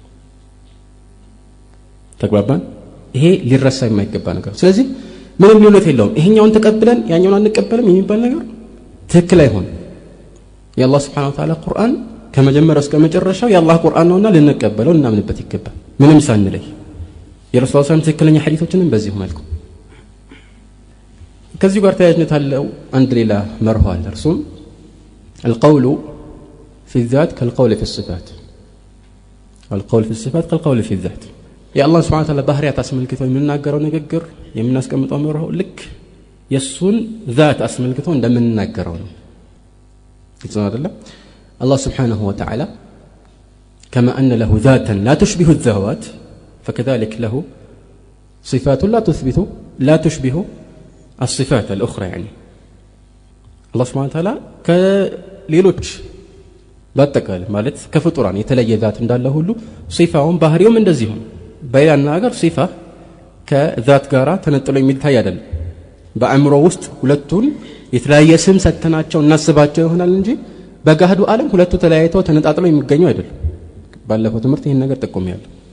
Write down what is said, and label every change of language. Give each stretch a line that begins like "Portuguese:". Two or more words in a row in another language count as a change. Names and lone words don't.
Amharic: ተግባባን ይሄ ሊረሳ የማይገባ ነገር ስለዚህ ምንም ልዩነት የለውም ይሄኛውን ተቀብለን ያኛውን አንቀበልም የሚባል ነገር ትክክል አይሆንም የአላህ
Arabic: سبحانه وتعالى
Amharic: ቁርአን ከመጀመሪያው እስከ መጨረሻው የአላህ ቁርአን ነውና ልንቀበለው እናምንበት ይገባል ምንም ሳንለይ የረሱል
Arabic: صلى الله عليه وسلم
Amharic: ትክክለኛ ሐዲሶችንም በዚህ መልኩ ከዚህ ጋር ተያያዥነት አለው አንድ ሌላ መርህ አለ እርሱም
Arabic: القول في الذات كالقول في الصفات القول في الصفات كالقول في الذات يا الله سبحانه وتعالى
Amharic: ባህሪያት አስመልክተው የምንናገረው ንግግር የምናስቀምጠው መርህ ልክ የሱን ذات አስመልክተው እንደምንናገረው ነው ይጽና አይደለም
Arabic: الله سبحانه وتعالى كما أن له ذاتا لا تشبه الذوات فكذلك له صفات لا تشبه الصفات الأخرى يعني الله سبحانه وتعالى
Amharic: كليلوች በአጠቃላይ ማለት ከፍጡራን የተለየ ذات እንዳለ ሁሉ ሲፋውን ባህሪውም እንደዚህ ነው በያን ነገር ሲፋ ከذات ጋራ ተነጥሎ የሚታይ አይደለም በአእምሮ ውስጥ ሁለቱን የተለያየ ስም ሰተናቸው እናስባቸው ይሆናል እንጂ በጋህዱ ዓለም ሁለቱ ተለያይተው ተነጣጥለው የሚገኙ አይደለም ባለፈው ትምህርት ይሄን ነገር ጠቆሚያለሁ